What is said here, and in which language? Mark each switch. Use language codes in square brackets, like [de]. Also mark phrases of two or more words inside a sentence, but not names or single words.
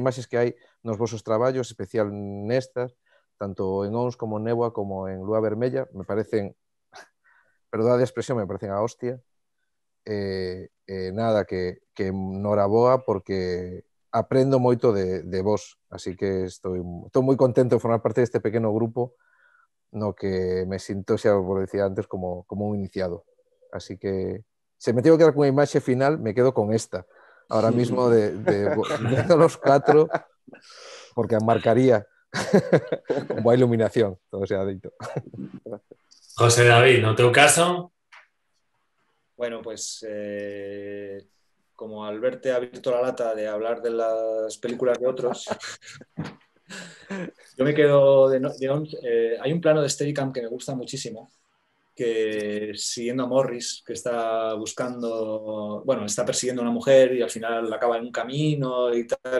[gl] imaxes que hai nos vosos traballos, especial nestas, tanto en ONS como en Néboa como en Lúa Vermella, me parecen, perdón a expresión, me parecen a hostia, nada, que noraboa porque aprendo moito de vos, así que estou moi contento de formar parte deste pequeno grupo no que me sinto, xa vos decía antes, como un iniciado. Así que se [es] me tengo que quedar [gl] con unha imaxe final, me quedo con esta. [es] Ahora mismo de los 4, porque marcaría con boa iluminación, todo sea dito. [gl] José David, no teu caso? [es] Bueno, pues como al verte ha abierto la lata de hablar de las películas de otros, yo me quedo hay un plano de Steadicam que me gusta muchísimo, que siguiendo a Morris, que está buscando, bueno, está persiguiendo a una mujer y al final acaba en un camino y tal.